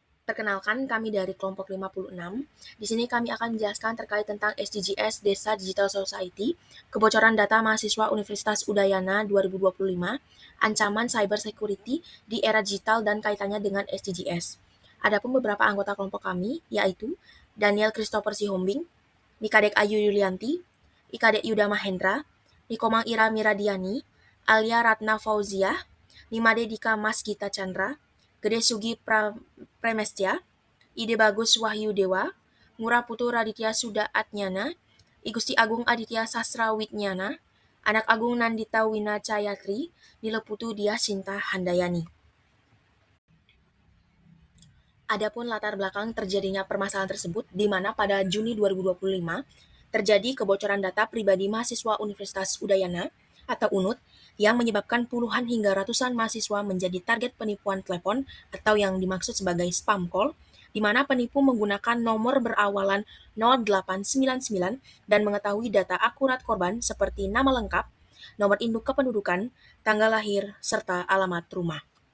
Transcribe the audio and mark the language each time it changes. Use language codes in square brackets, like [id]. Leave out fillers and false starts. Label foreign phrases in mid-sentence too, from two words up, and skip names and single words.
[id] Perkenalkan, kami dari kelompok 56. Di sini kami akan menjelaskan terkait tentang SDGs Desa [en] Digital Society, [id] kebocoran data mahasiswa Universitas Udayana 2025, ancaman [en] cyber security [id] di era digital dan kaitannya dengan SDGs. Adapun beberapa anggota kelompok kami, yaitu Daniel Christopher Sihombing, Nikadek Ayu Yulianti, Ikadek Yuda Mahendra, Nikomang Ira Miradiani, Alia Ratna Fauziah, Nimade Dika Mas Gita Chandra, Gede Sugi Premestya, Ide Bagus Wahyu Dewa, Ngurah Putu Raditya Suda Atnyana, Igusti Agung Aditya Sastra Witnyana, Anak Agung Nandita Wina Cayatri, Nileputu Dia Sinta Handayani. Adapun latar belakang terjadinya permasalahan tersebut, di mana pada Juni 2025 terjadi kebocoran data pribadi mahasiswa Universitas Udayana atau UNUD yang menyebabkan puluhan hingga ratusan mahasiswa menjadi target penipuan telepon atau yang dimaksud sebagai [en] spam call, [id] di mana penipu menggunakan nomor berawalan 0899 dan mengetahui data akurat korban seperti nama lengkap, nomor induk kependudukan, tanggal lahir, serta alamat rumah.